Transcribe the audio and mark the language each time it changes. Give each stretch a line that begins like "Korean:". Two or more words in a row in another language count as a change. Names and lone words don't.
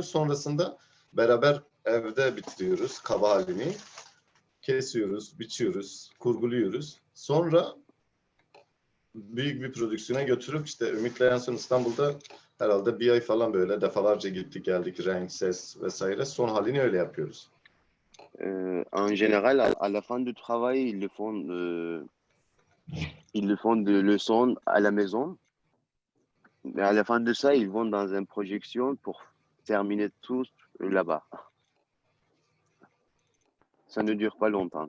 Turkish: Sonrasında beraber evde bitiriyoruz kaba halini. Kesiyoruz, biçiyoruz, kurguluyoruz. Sonra büyük bir prodüksiyona götürüp işte Ümit'le en son İstanbul'da herhalde bir ay falan böyle defalarca gittik geldik renk, ses vesaire. Son halini öyle yapıyoruz.
French: En général, à la fin du travail, ils le font de le son à la maison. Mais à la fin de ça, ils vont dans une projection pour terminer tout là-bas. Ça ne dure pas longtemps.